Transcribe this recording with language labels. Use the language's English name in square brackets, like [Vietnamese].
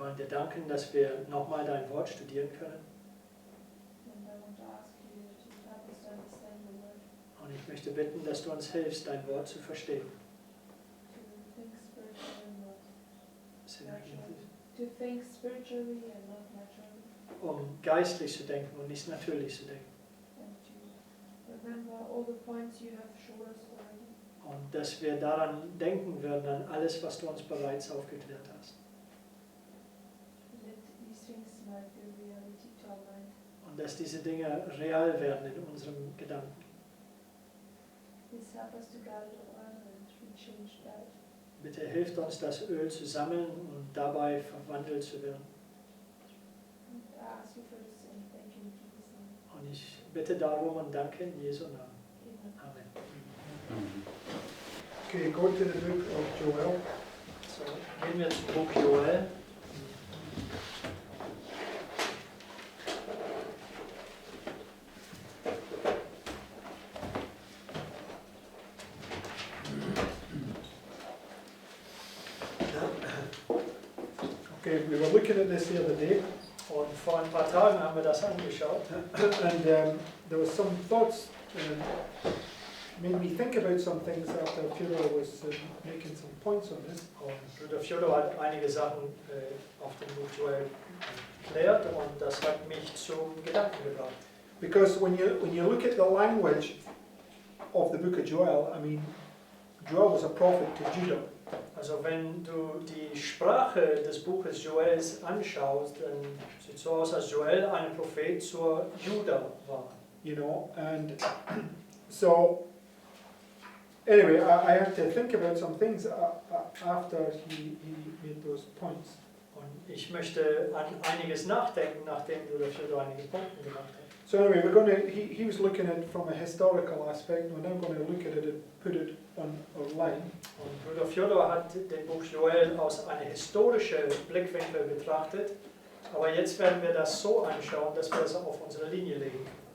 [German] danken, dass wir nochmal dein Wort studieren können. [English] And I want to ask you to help us to understand the word, [German] Und ich möchte bitten, dass du uns hilfst, dein Wort zu verstehen. [English] to think spiritually and not [German] Sinnerlich. [English] to think spiritually and not naturally, [German] Um geistlich zu denken und nicht natürlich zu denken. [English] and to remember all the points you have showed us already, [German] Und dass wir daran denken werden, an alles, was du uns bereits aufgeklärt hast. [English] that these things might be reality to our mind. [German] Und dass diese Dinge real werden in unserem Gedanken. [English] Please help us to gather the oil and be changed by it. [German] Bitte hilft uns, das Öl zu sammeln und dabei verwandelt zu werden. [English] And I ask you for this and thank you in Jesus' name. [German] Und ich bitte darum und danke in Jesu Namen. Amen. Amen. [English] Okay, go to the book of Joel. [German] So, gehen wir zum Buch Joel. [English] Okay, we were looking at this the other day, [German] Und vor ein paar Tagen haben wir das angeschaut. [English] and there was some thoughts made me think about some things after Fyodor was making some points on this. [German] Und Bruder Fjodor hat einige Sachen auf dem Buch Joel erklärt und das hat mich zum Gedanken gebracht. [English] Because when you look at the language of the book of Joel, I mean, Joel was a prophet to Judah. [German] Also wenn du die Sprache des Buches Joels anschaust, dann sieht es so aus, als Joel ein Prophet zur Juda war. [English] You know, and so anyway, I had to think about some things after he made those points. [German] Und ich möchte an einiges nachdenken, nachdem Bruder Fjodor einige Punkte gemacht hat. [English] So anyway, he was looking at it from a historical aspect, and we're now going to look at it and put it online. [German] Und Bruder Fjodor hat den Buch Joel aus einer historischen Blickwinkel betrachtet, aber jetzt werden wir das so anschauen, dass wir es auf unsere Linie legen.